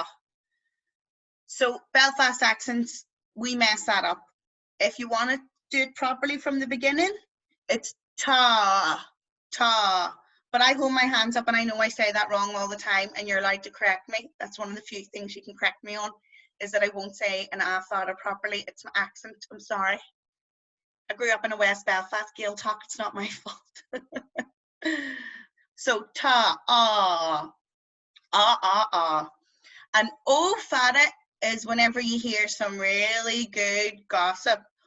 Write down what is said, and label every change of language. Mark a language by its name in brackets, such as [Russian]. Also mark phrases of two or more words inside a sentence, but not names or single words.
[English] So Belfast accents, we mess that up. If you want to do it properly from the beginning, it's ta, ta. But I hold my hands up and I know I say that wrong all the time, and you're allowed to correct me. That's one of the few things you can correct me on, is that I won't say an [Irish] a fada [English] properly. It's my accent, I'm sorry. I grew up in a West Belfast Gael talk. It's not my fault. So ta, and [Irish] oh fada [English] is whenever you hear some really good gossip.